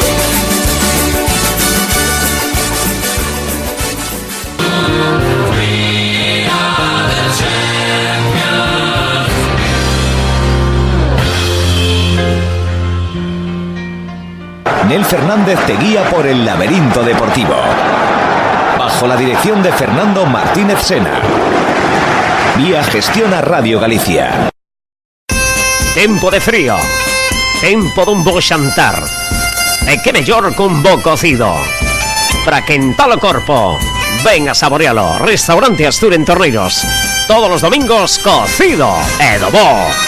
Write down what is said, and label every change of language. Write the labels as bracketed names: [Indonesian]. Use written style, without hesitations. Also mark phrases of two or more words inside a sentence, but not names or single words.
[Spanish] Nel Fernández te guía por el laberinto deportivo. Bajo la dirección de Fernando Martínez Sena. Vía Gestiona Radio Galicia. [Galician] Tempo de frío. Tempo dun bo xantar. E que mellor cun bo cocido. Para quentar o corpo. Ven a saborealo. Restaurante Astur en Torreiros. Todos os domingos cocido e do bo.